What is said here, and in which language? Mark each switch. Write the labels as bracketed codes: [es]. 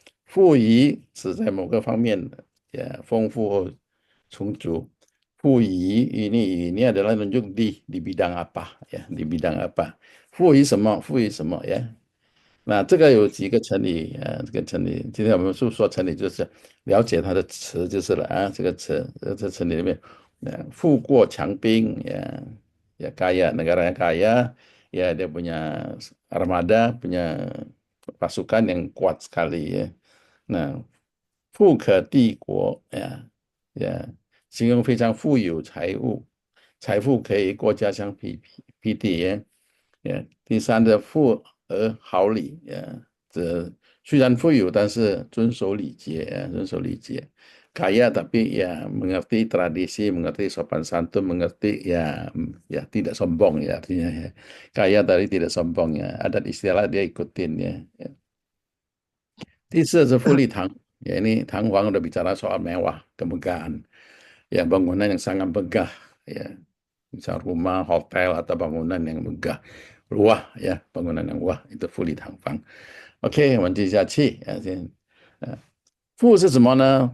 [zh] 富裕是在某个方面ya 丰富充足. [id] 富裕 ini adalah menunjuk di bidang apa ya, di bidang apa. [zh] 富裕什么，富裕什么 ya. 那这个有几个成语啊？这个成语，今天我们说成语，就是了解它的词就是了啊。这个词，这成语里面，富过强兵 [id] ya, ya kaya, negara yang kaya, ya dia punya armada, punya pasukan yang kuat sekali ya. [zh] Nah, 富可敌国 ya, ya, 形容非常富有财物，财富可以国家相匹敌 ya. 第三的富而好礼，这虽然富有，但是遵守礼节，遵守礼节。 [id] Kaya tapi ya mengerti tradisi, mengerti sopan santun, mengerti ya ya tidak sombong ya artinya ya. Kaya dari tidak sombong ya. Adat istilah dia ikutin ya. [zh] 第四是富丽堂, [id] ya ini 堂皇 udah bicara soal mewah, kemegahan. Ya bangunan yang sangat megah ya. Misal rumah, hotel atau bangunan yang megah. 哇呀，bangunan yang wah itu 富丽堂皇。 [zh] OK，我们接下去啊，先，富是什么呢？